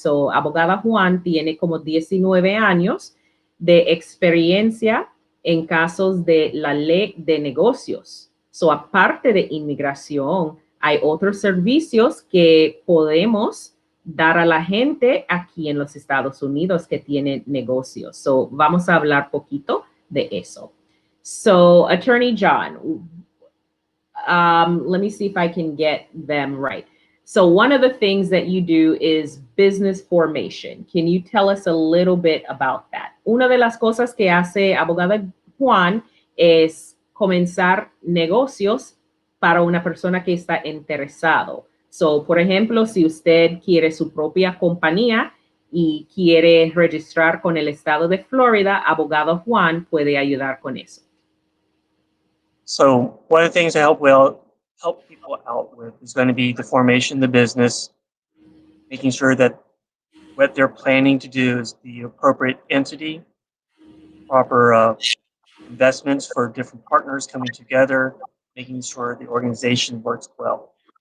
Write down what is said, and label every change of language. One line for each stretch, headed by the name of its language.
Spanish: So, abogada Juan tiene como 19 años de experiencia en casos de la ley de negocios. So, aparte de inmigración, hay otros servicios que podemos dar a la gente aquí en los Estados Unidos que tienen negocios. So, vamos a hablar poquito de eso.
English: So, Attorney John, let me see if I can get them right. So, one of the things that you do is business formation. Can you tell us a little bit about that?
Spanish: Una de las cosas que hace abogada Juan es comenzar negocios para una persona que está interesado. So, por ejemplo, si usted quiere su propia compañía y quiere registrar con el estado de Florida, abogado Juan puede ayudar con eso.
English: So one of the things I help people out with is going to be the formation of the business, making sure that what they're planning to do is the appropriate entity, proper investments for different partners coming together, making sure the organization works well.